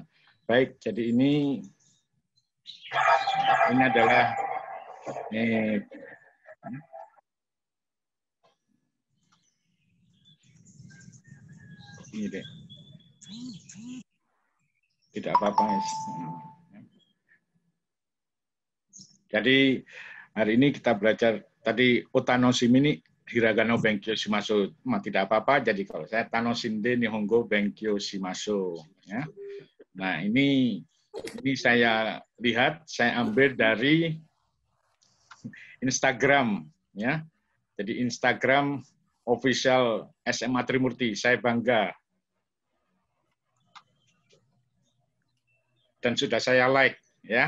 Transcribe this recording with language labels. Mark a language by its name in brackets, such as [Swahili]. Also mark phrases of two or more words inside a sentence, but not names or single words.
[Indonesian] Baik, jadi ini adalah ini deh. Tidak apa-apa. Jadi hari ini kita belajar tadi Utanoshimi ini [Japanese] ひらがな勉強します. [Indonesian] Tidak apa-apa. Jadi kalau saya [Japanese] 楽しんで日本語勉強します, [Indonesian] ya. Nah, ini Ini saya lihat, saya ambil dari Instagram, ya. Jadi Instagram official SMA Trimurti. Saya bangga. Dan sudah saya like, ya.